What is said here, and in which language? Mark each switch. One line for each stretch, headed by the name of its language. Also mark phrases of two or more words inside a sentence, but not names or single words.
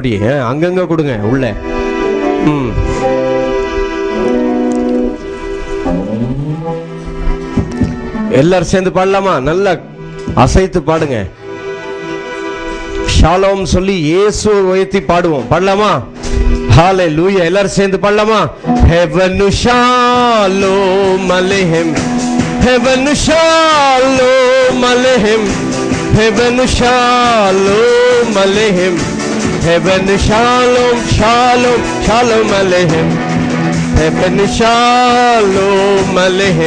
Tamil: அப்படியே அங்கங்க கொடுங்க. உள்ள எல்லாரும் சேர்ந்து பாடலாமா? நல்லா அசைத்து பாடுங்க. ஷாலோம் சொல்லி இயேசுவை உயர்த்தி பாடுவோம். பாடலாமா? ஹalleluya. எல்லாரும் சேர்ந்து பாடலாமா?
Hebrew: הבאנו שלום עליכם. הבאנו שלום עליכם. הבאנו שלום עליכם. הבאנו שלום, שלום, שלום עליכם. הבאנו שלום עליכם.